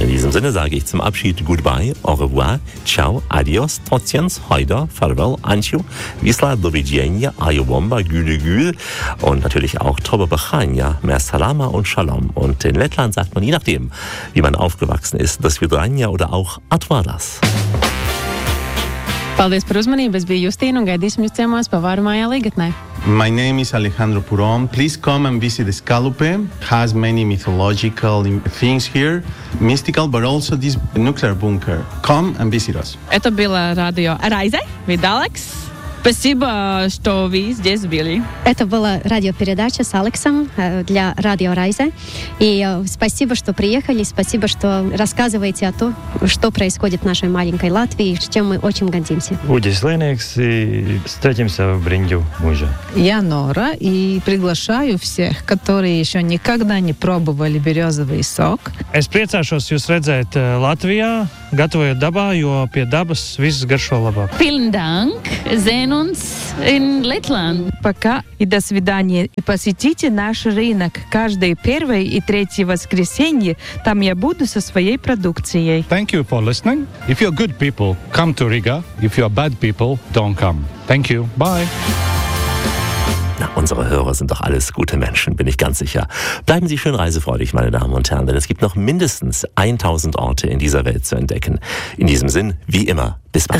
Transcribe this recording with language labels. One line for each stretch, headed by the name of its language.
German: In diesem Sinne sage ich zum Abschied goodbye, au revoir, ciao, adios, totiens, hoida, farewell, anciu, visla, dovidjenja, ajubomba, güle gül und natürlich auch tobe bachanja, mersalama und shalom. Und in Lettland sagt man, je nachdem, wie man aufgewachsen ist, das vidranja oder auch atvaras.
Latvian: Paldies par uzmanību, es biju Justīna un gaidīsim jūs ciemos pavārumājā Līgatnē.
English: My name is Alejandro Puron. Please come and visit the Scalupe. It has many mythological things here, mystical, but also this nuclear bunker. Come and visit us.
Russian: Это была радио Райзе,
English: with Alex.
Russian: Спасибо, что вы здесь были. Это была радиопередача с Алексом для радио Райзе. И спасибо, что приехали, спасибо, что рассказываете о том, что происходит в нашей маленькой Латвии, с чем мы очень гордимся. Будет Ленекс, и встретимся в Бринджу мужа. Я Нора, и приглашаю всех, которые еще никогда не пробовали березовый сок.
Latvian: Es priecāšos jūs redzēt Latvijā. Gatavojot dabā, jo pie dabas viss garšo labāk.
German: Vielen Dank, sehen uns in Lettland.
Russian: Пока и до свидания. И посетите наш рынок каждое первое и третье воскресенье. Там я буду со своей продукцией.
English: Thank you for listening. If you're good people, come to Riga. If you're bad people, don't come. Thank you. Bye.
German: Na, unsere Hörer sind doch alles gute Menschen, bin ich ganz sicher. Bleiben Sie schön reisefreudig, meine Damen und Herren, denn es gibt noch mindestens 1000 Orte in dieser Welt zu entdecken. In diesem Sinn, wie immer, bis bald.